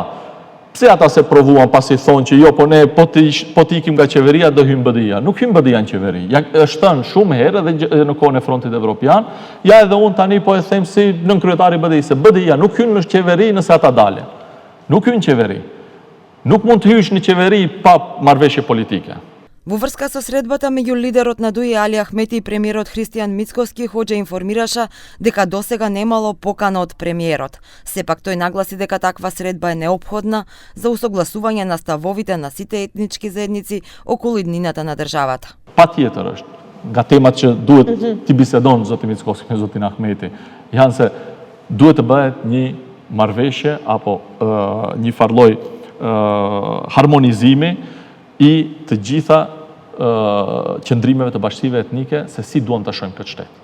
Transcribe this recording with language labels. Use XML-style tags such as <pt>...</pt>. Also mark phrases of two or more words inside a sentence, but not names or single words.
<sq>Pse ata se provuan pasi thonë që jo, po ne po të ikim nga qeveria do hym BDI-ja. Nuk hym BDI-ja në qeveri. Ja është thënë shumë herë edhe në kohën e Frontit Evropian, ja edhe unë tani po e them si nën kryetari i BDI se BDI-ja nuk hyn në qeveri nëse ata dalin. Nuk hyn në qeveri. Nuk mund të hysh në qeveri pa marrëveshje politike.</sq> <mk>Во врска со средбата меѓу лидерот на ДУИ Али Ахмети и премиерот Христијан Мицковски, Хоџа информираше дека досега немало покана од премиерот. Сепак тој нагласи дека таква средба е неопходна за усогласување на ставовите на сите етнички заедници околу иднината на државата.</mk> <sq>Patjetër është nga temat që duhet t'i bisedon zoti Mickovski me zotin Ahmeti, janë se duhet të bëhet një marrëveshje apo një farlloj harmonizimi i të gjitha qëndrimeve të bashkësive etnike se si duam të shohim këtë shtet.</sq>